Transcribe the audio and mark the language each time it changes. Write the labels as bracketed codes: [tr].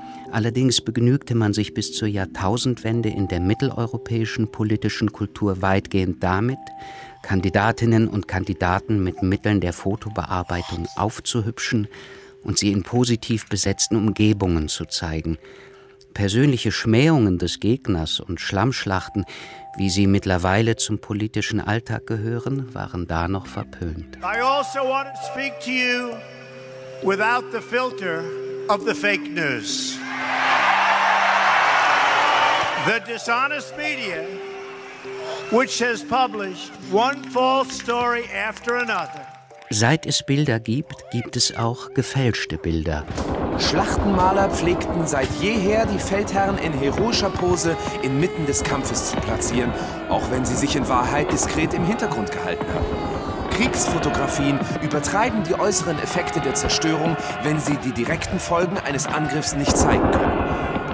[de] Allerdings begnügte man sich bis zur Jahrtausendwende in der mitteleuropäischen politischen Kultur weitgehend damit, Kandidatinnen und Kandidaten mit Mitteln der Fotobearbeitung aufzuhübschen und sie in positiv besetzten Umgebungen zu zeigen. Persönliche Schmähungen des Gegners und Schlammschlachten, wie sie mittlerweile zum politischen Alltag gehören, waren da noch verpönt. [en] I also want to speak to you without the filter of the fake news. The dishonest media, which has published one false story after another. [de] Seit es Bilder gibt, gibt es auch gefälschte Bilder. Schlachtenmaler pflegten seit jeher die Feldherren in heroischer Pose inmitten des Kampfes zu platzieren, auch wenn sie sich in Wahrheit diskret im Hintergrund gehalten haben. Kriegsfotografien übertreiben die äußeren Effekte der Zerstörung, wenn sie die direkten Folgen eines Angriffs nicht zeigen können.